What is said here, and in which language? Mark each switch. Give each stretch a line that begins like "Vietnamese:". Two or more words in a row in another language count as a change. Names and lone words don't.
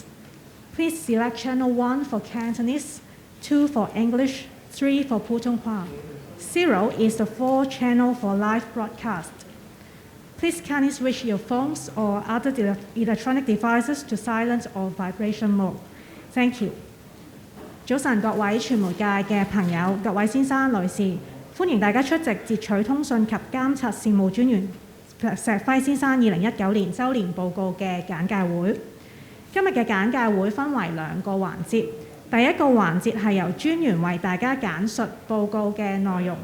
English: Please select channel 1 for Cantonese, 2 for English, 3 for Putonghua. 0 is the 4th channel for live broadcast. Please kindly switch your phones or other electronic devices to silent or vibration mode. Thank you.
Cantonese: 早晨，各位傳媒界嘅朋友、各位先生、女士，歡迎大家出席截取通訊及監察事務專員石輝先生2019年周年報告嘅簡介會。今日嘅簡介會分為兩個環節，第一個環節係由專員為大家簡述報告嘅內容。